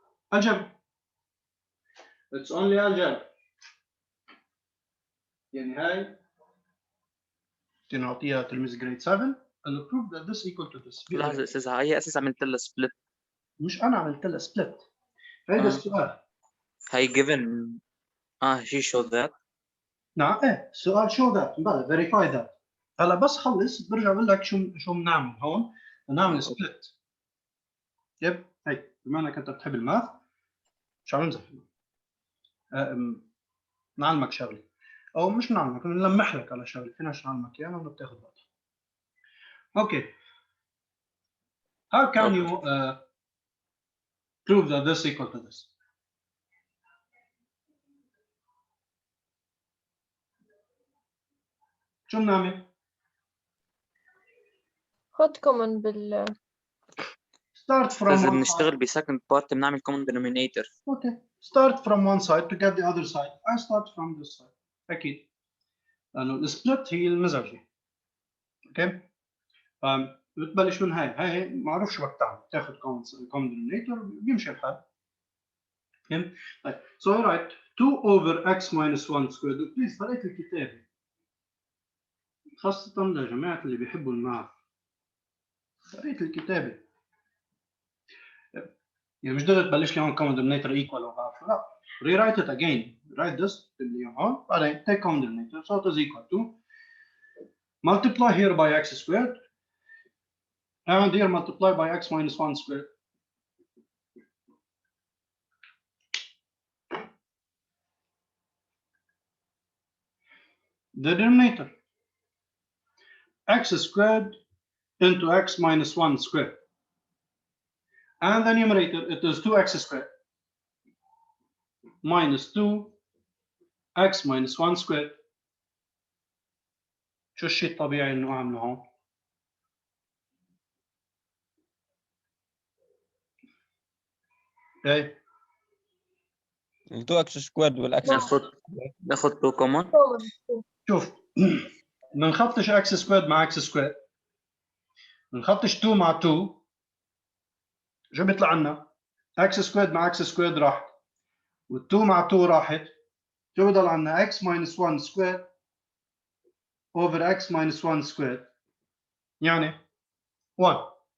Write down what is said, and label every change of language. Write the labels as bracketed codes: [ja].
[en] Algebra. It's only algebra. [ar] يعني هاي نعطيها تلميذ جريد 7 [en] and prove that this equal to this. [ar] لحظة أستاذ، على أي أساس عملت لها سبلت؟ مش انا عملت لها سبلت. هيدا السؤال. [en] هي given she showed that. [ar] نعم ايه السؤال [en] show that [ar] بلا [en] verify that. [ar] هلا بس خلص برجع بقول لك شو بنعمل هون. بنعمل سبلت. يب هي بما انك انت بتحب الماث مش عم نمزح. نعلمك شغله او مش نعلمك نلمح لك على شغله فينا نعلمك اياها وما بتاخذ وقت. اوكي. [en] How can you prove that this equal to this? [ar] شو بنعمل؟ خد كومن بال [en] Start from [ar] لازم [en] one side. [ar] نشتغل بسكند بارت بنعمل common denominator. [en] Okay. Start from one side to get the other side. I start from this side. [ar] أكيد. لأنه السبلت هي المزوجة. اوكي بتبلش من هاي معروف شو بدك تعمل تاخذ common denominator بيمشي الحال. [en] Okay طيب so I write 2 over x minus 1 squared. [ar] بليز قريت الكتابة خاصة لجماعة اللي بيحبوا الماث. قريت الكتابة يعني مش دغري تبلش لي هون common denominator equal وما بعرف شو لا. [en] rewrite it again. write this [ar] اللي هون بعدين [en] take common denominator so it is equal to multiply here by x squared and here multiply by x minus 1 squared. The denominator x squared into x minus 1 squared and the numerator it is 2x squared minus 2x minus 1 squared. [ar] شو الشيء الطبيعي انه اعمله هون؟ ايه ال 2x سكويرد والاكس ناخذ 2 common. كومن شوف بنخطش x سكويرد مع x سكويرد بنخطش 2 مع 2 شو بيطلع لنا؟ x سكويرد مع x سكويرد راحت وال2 مع 2 راحت شو بضل عندنا x minus 1 سكويرد over x minus 1 سكويرد يعني 1.